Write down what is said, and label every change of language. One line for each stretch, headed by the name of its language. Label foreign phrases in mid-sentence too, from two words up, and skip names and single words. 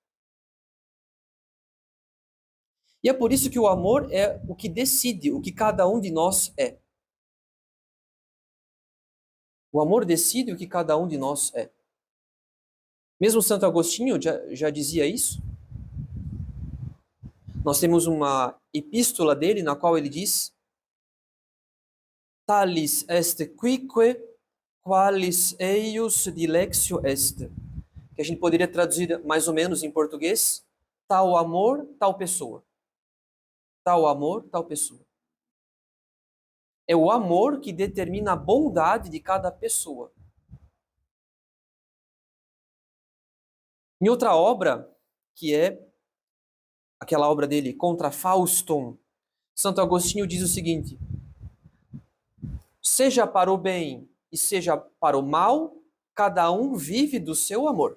Portuguese: E é por isso que o amor é o que decide o que cada um de nós é. O amor decide o que cada um de nós é. Mesmo Santo Agostinho já dizia isso. Nós temos uma epístola dele na qual ele diz:
Latin: Talis est quique qualis eius dilexio est.
Portuguese: Que a gente poderia traduzir mais ou menos em português: tal amor, tal pessoa. Tal amor, tal pessoa. É o amor que determina a bondade de cada pessoa. Em outra obra, que é aquela obra dele, Contra Faustum, Santo Agostinho diz o seguinte: seja para o bem e seja para o mal, cada um vive do seu amor.